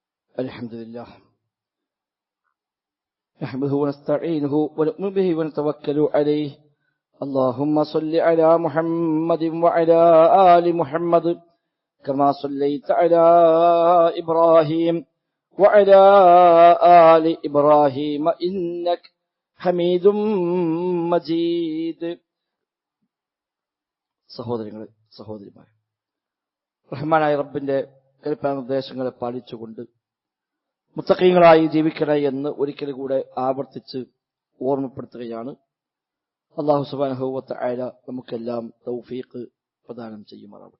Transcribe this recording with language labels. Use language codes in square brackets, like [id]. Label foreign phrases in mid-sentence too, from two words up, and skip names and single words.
[ar] الحمد لله نحمده ونستعينه ونؤمن به ونتوكل عليه اللهم صل على محمد وعلى آل محمد كما صليت على إبراهيم وعلى آل إبراهيم إنك حميد مجيد. [ml] സഹോദരങ്ങളെ സഹോദരിമാരെ, റഹ്മാനായ റബ്ബിന്റെ കൽപ്പനാനിർദ്ദേശങ്ങളെ പാലിച്ചുകൊണ്ട് മുത്തഖീങ്ങളായി ജീവിക്കണേ എന്ന് ഒരിക്കൽ കൂടെ ആവർത്തിച്ച് ഓർമ്മപ്പെടുത്തുകയാണ്. [ar] الله سبحانه وتعالى [ml] നമുക്കെല്ലാം തൗഫീഖ് പ്രദാനം ചെയ്യുമാറാവട്ടെ.